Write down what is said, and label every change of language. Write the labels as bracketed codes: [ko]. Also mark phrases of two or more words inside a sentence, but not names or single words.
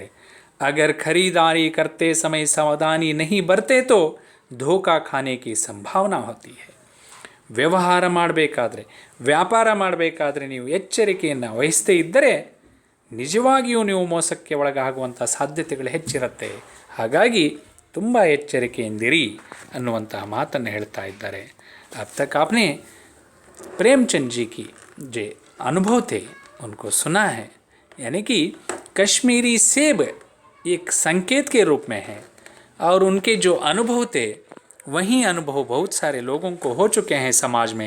[hi] अगर खरीदारी करते समय सावधानी नहीं बरतते तो धोखा खाने की संभावना होती है. [kn] ವ್ಯವಹಾರ ಮಾಡಬೇಕಾದ್ರೆ, ವ್ಯಾಪಾರ ಮಾಡಬೇಕಾದ್ರೆ ನೀವು ಎಚ್ಚರಿಕೆಯನ್ನು ವಹಿಸದೇ ಇದ್ದರೆ ನಿಜವಾಗಿಯೂ ನೀವು ಮೋಸಕ್ಕೆ ಒಳಗಾಗುವಂಥ ಸಾಧ್ಯತೆಗಳು ಹೆಚ್ಚಿರುತ್ತೆ. ಹಾಗಾಗಿ ತುಂಬ ಎಚ್ಚರಿಕೆಯಿಂದಿರಿ ಅನ್ನುವಂತಹ ಮಾತನ್ನು ಹೇಳ್ತಾ ಇದ್ದಾರೆ. [hi] अब तक आपने प्रेमचंद जी की जो अनुभव थे उनको सुना है, यानी कि कश्मीरी सेब एक संकेत के रूप में है और उनके जो अनुभव थे वही अनुभव बहुत सारे लोगों को हो चुके हैं समाज में.